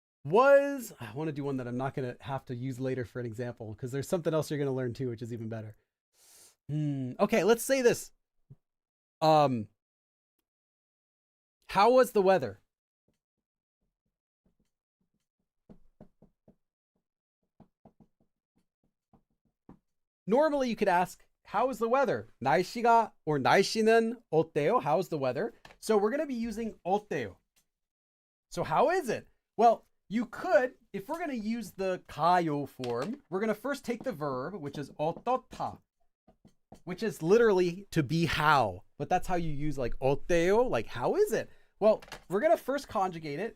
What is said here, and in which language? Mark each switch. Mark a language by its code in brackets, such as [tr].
[en] I want to do one that I'm not going to have to use later for an example, because there's something else you're going to learn too, which is even better. Okay, let's say this. How was the weather? Normally you could ask, how is the weather? [ko] 날씨가 [en] or [ko] 날씨는 어때요? [en] How's the weather? So we're going to be using 어때요. So how is it? Well, you could, if we're going to use the kayo form, we're going to first take the verb, which is 어떻다, which is literally to be how. But that's how you use like 어때요, like how is it? Well, we're going to first conjugate it.